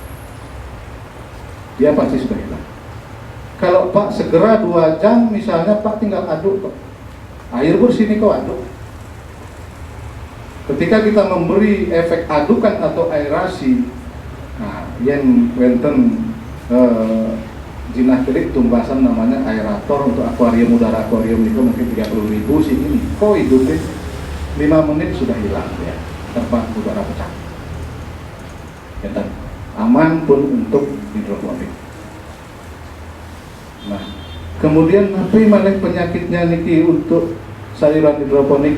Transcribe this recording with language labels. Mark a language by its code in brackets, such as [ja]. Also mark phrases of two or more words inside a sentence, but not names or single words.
[id] Dia pasti sudah hilang. Kalau Pak segera 2 jam misalnya Pak tinggal aduk Pak. Air bersih niko aduk. Ketika kita memberi efek adukan atau aerasi, nah, yang [ban] wenten jinah kelik tumbasan [id] namanya aerator untuk akuarium, udara akuarium itu mungkin 30.000 sih ini. Kok hidupin 5 menit sudah hilang ya, terbang udara pecah. Aman pun untuk hidroponik. Nah, kemudian apa malah penyakitnya niki untuk sayuran hidroponik?